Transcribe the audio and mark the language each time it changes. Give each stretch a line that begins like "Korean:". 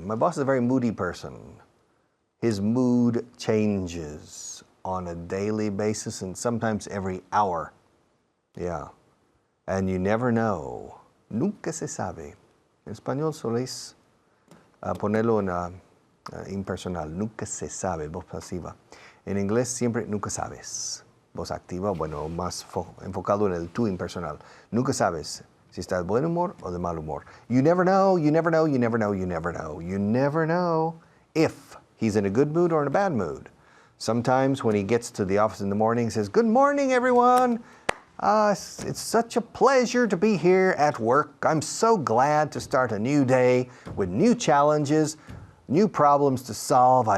English: My boss is a very moody person. His mood changes on a daily basis and sometimes every hour. Yeah. And you never know.
Spanish: Nunca se sabe. En español soléis ponerlo en impersonal. Nunca se sabe, voz pasiva. En inglés siempre nunca sabes. Voz activa, bueno, más enfocado en el tú impersonal. Nunca sabes si está de buen humor o de mal humor.
English: You never know, you never know, you never know, you never know. You never know if he's in a good mood or in a bad mood. Sometimes when he gets to the office in the morning, he says, "Good morning, everyone. It's such a pleasure to be here at work. I'm so glad to start a new day with new challenges, new problems to solve.